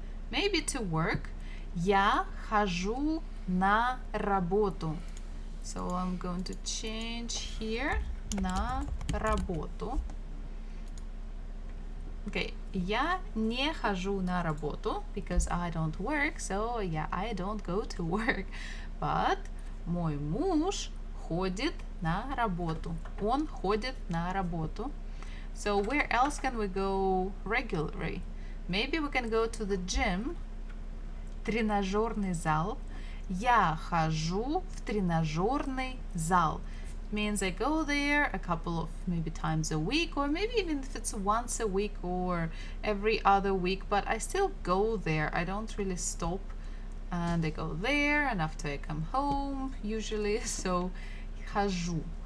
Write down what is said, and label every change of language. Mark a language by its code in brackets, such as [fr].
[en] Maybe to work. [ru] Я хожу на работу. [en] So I'm going to change here [ru] на работу. [en] Okay, [ru] я не хожу на работу [en] because I don't work, so yeah, I don't go to work. [ru] But мой муж ходит на работу. Он ходит на работу. [en] So where else can we go regularly? Maybe we can go to the gym. [ru] Тренажерный зал. Я хожу в тренажерный зал. [en] It means I go there a couple of maybe times a week, or maybe even if it's once a week or every other week, but I still go there. I don't really stop, and I go there, and after I come home usually. So хожу.